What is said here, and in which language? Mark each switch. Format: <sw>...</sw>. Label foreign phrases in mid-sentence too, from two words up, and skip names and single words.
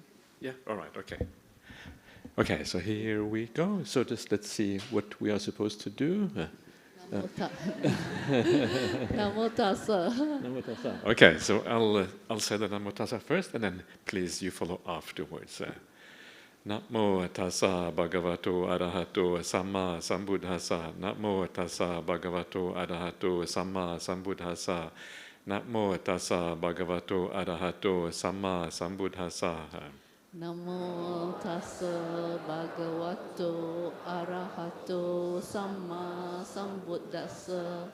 <en>Yeah, all right, okay. Okay, so here we go. So just let's see what we are supposed to do.</en> <pi>Namo tassa. Namo tassa.</pi> <en>Okay, so I'll say the</en> <pi>Namo tassa</pi> <en>first, and then please you follow afterwards.</en> <pi>Namo tassa bhagavato arahato samma sambuddhassa. Namo tassa bhagavato arahato samma sambuddhassa. Namo tassa bhagavato arahato samma sambuddhassa. Namo tassa bhagavato arahato samma sambuddhassa.</pi>